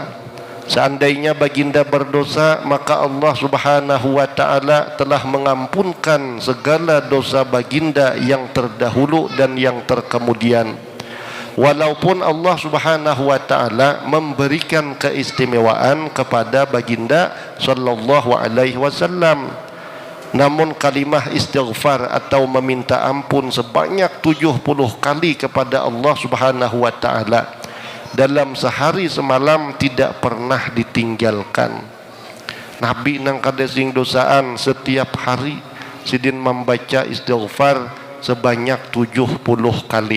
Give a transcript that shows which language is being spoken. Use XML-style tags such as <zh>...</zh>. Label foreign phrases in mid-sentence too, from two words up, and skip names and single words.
<ms>Seandainya baginda berdosa, maka Allah</ms> <ar>سبحانه وتعالى</ar> <ms>telah mengampunkan segala dosa baginda yang terdahulu dan yang terkemudian. Walaupun Allah</ms> <ar>سبحانه وتعالى</ar> <ms>memberikan keistimewaan kepada baginda</ms> <ar>صلى الله عليه وسلم,</ar> <ms>namun kalimah istighfar atau meminta ampun sebanyak 70 kali kepada Allah</ms> <ar>سبحانه وتعالى</ar> <ms>dalam sehari semalam tidak pernah ditinggalkan.</ms> <bjn>Nabi nang kada sing dosaan setiap hari sidin membaca istighfar sebanyak 70 kali.</bjn>